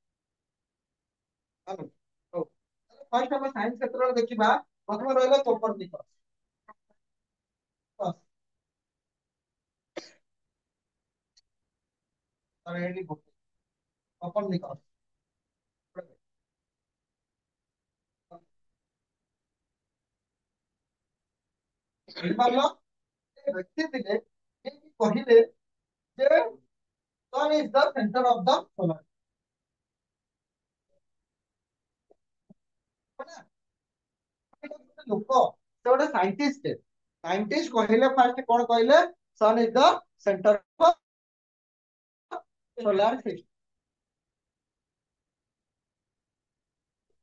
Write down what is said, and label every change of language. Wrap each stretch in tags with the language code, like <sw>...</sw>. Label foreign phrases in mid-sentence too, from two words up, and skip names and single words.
<or>ହଉ ଫାର୍ଷ୍ଟ ଆମେ ସାଇନ୍ସ କ୍ଷେତ୍ରରେ ଦେଖିବା ପ୍ରଥମେ ରହିଲା କୋପରନିକସ୍ ତାର ଏଇଠି କୋପରନିକସ୍ ବୁଝିପାରିଲ ଏ ବ୍ୟକ୍ତି ଥିଲେ ଯିଏକି କହିଲେ ଯେ</or> <en>sun is the center of the solar</en> <or>ଲୋକ ସେ ଗୋଟେ ସାଇଣ୍ଟିଷ୍ଟ ସାଇଣ୍ଟିଷ୍ଟ କହିଲେ ଫାଷ୍ଟ କଣ କହିଲେ</or> <en>sun is the center of solar system</en>